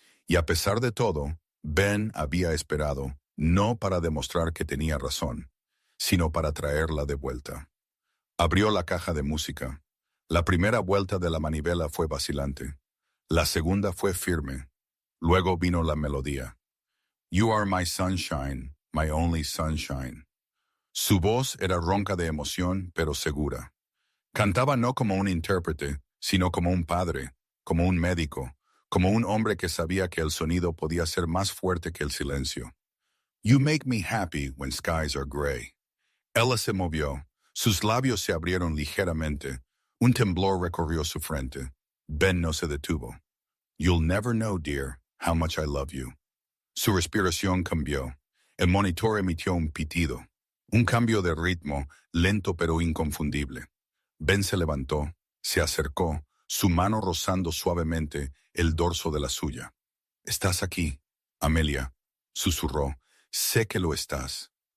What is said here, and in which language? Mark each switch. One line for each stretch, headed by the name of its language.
Spanish: Y a pesar de todo, Ben había esperado, no para demostrar que tenía razón, sino para traerla de vuelta. Abrió la caja de música. La primera vuelta de la manivela fue vacilante. La segunda fue firme. Luego vino la melodía.
English: You are my sunshine, my only sunshine.
Spanish: Su voz era ronca de emoción, pero segura. Cantaba no como un intérprete, sino como un padre, como un médico, como un hombre que sabía que el sonido podía ser más fuerte que el silencio.
English: You make me happy when skies are gray.
Spanish: Ella se movió. Sus labios se abrieron ligeramente. Un temblor recorrió su frente. Ben no se detuvo.
English: You'll never know, dear, how much I love you.
Spanish: Su respiración cambió. El monitor emitió un pitido. Un cambio de ritmo, lento pero inconfundible. Ben se levantó, se acercó, su mano rozando suavemente el dorso de la suya. «Estás aquí, Amelia», susurró. «Sé que lo estás».